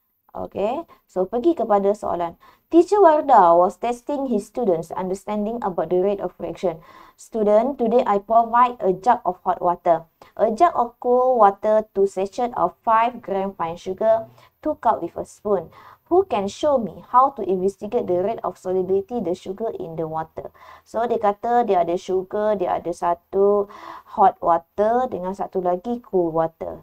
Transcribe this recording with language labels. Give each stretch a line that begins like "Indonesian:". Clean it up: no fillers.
English: Okay, so
Malay: pergi kepada soalan.
English: Teacher Wardah was testing his students' understanding about the rate of reaction. Student, today I provide a jug of hot water. A jug of cool water, 2 sachets of 5 gram fine sugar, 2 cups with a spoon. Who can show me how to investigate the rate of solubility the sugar in the water?
Malay: So, dia kata dia ada sugar, dia ada satu
English: hot water
Malay: dengan satu lagi
English: cool water.